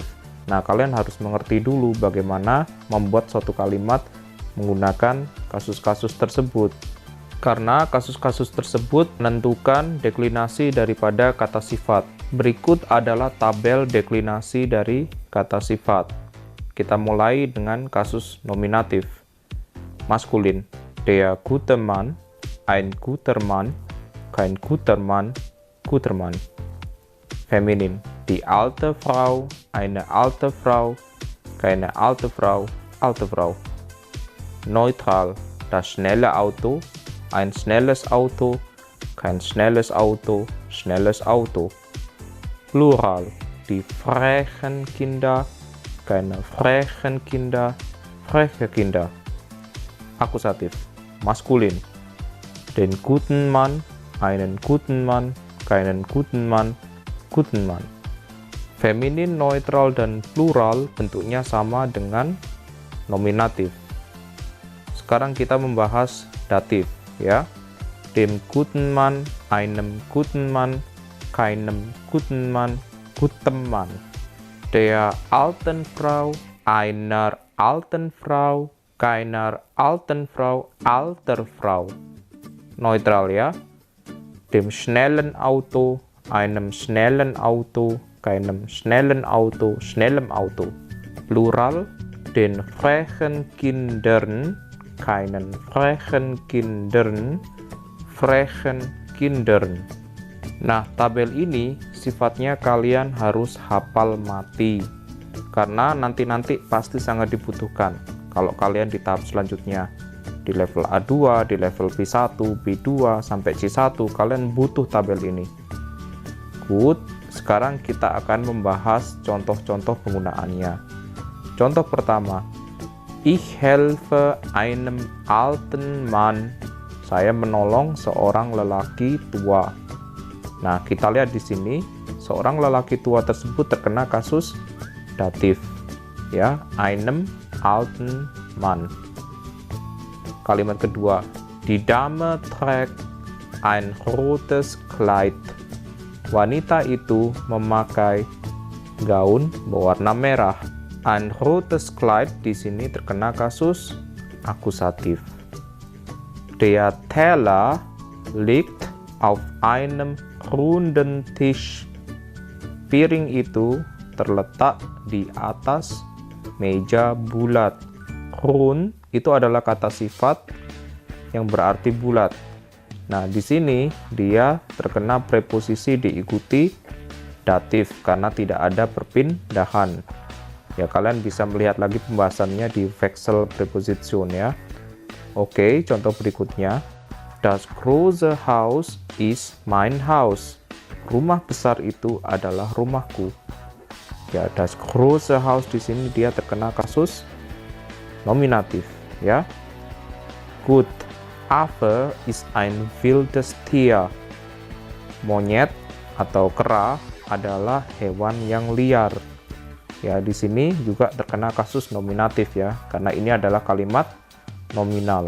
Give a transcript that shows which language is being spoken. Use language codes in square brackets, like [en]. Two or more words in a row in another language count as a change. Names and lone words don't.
[id] Nah, kalian harus mengerti dulu bagaimana membuat suatu kalimat menggunakan kasus-kasus tersebut. Karena kasus-kasus tersebut menentukan deklinasi daripada kata sifat. Berikut adalah tabel deklinasi dari kata sifat. Kita mulai dengan kasus nominatif. Maskulin, [de] der gute Mann, ein guter Mann, kein guter Mann, guter Mann. Feminin, die alte Frau, eine alte Frau, keine alte Frau, alte Frau. Neutral, das schnelle Auto, ein schnelles Auto, kein schnelles Auto, schnelles Auto. Plural, die frechen Kinder, keine frechen Kinder, freche Kinder. [id] Akusatif, maskulin, [de] den guten Mann, einen guten Mann, keinen guten Mann, guten Mann. [id] Feminin, neutral, dan plural bentuknya sama dengan nominatif. Sekarang kita membahas datif, ya. [de] Dem guten Mann, einem guten Mann, keinem guten Mann, gutem Mann. Der alten Frau, einer alten Frau, keiner alten Frau, alter Frau. [id] Neutral, ya. [de] Dem schnellen Auto, einem schnellen Auto, keinem schnellen Auto, schnellem Auto. Plural, den frechen Kindern, keinen frechen Kindern, frechen Kindern. [id] Nah, tabel ini sifatnya kalian harus hafal mati, karena nanti pasti sangat dibutuhkan kalau kalian di tahap selanjutnya. Di level A2, di level B1, B2, sampai C1, kalian butuh tabel ini. Good, sekarang kita akan membahas contoh-contoh penggunaannya. Contoh pertama, [de] ich helfe einem alten Mann. [id] Saya menolong seorang lelaki tua. Nah, kita lihat di sini, seorang lelaki tua tersebut terkena kasus datif, ya, [de] einem alten Mann. [id] Kalimat kedua, [de] die Dame trägt ein rotes Kleid. [id] Wanita itu memakai gaun berwarna merah. [de] Ein rotes Kleid [id] di sini terkena kasus akusatif. [de] Der Teller liegt auf einem runden Tisch. [id] Piring itu terletak di atas meja bulat. Rund itu adalah kata sifat yang berarti bulat. Nah, di sini dia terkena preposisi diikuti datif karena tidak ada perpindahan. Ya, kalian bisa melihat lagi pembahasannya di [de] Wechsel Preposition, [id] ya. Oke, contoh berikutnya. [de] Das große Haus ist mein Haus. [id] Rumah besar itu adalah rumahku. Ya, [de] das große Haus [id] di sini dia terkena kasus nominatif, ya. [de] Gut, Affe ist ein wildes Tier. [id] Monyet atau kera adalah hewan yang liar. Ya, di sini juga terkena kasus nominatif, ya, karena ini adalah kalimat nominal.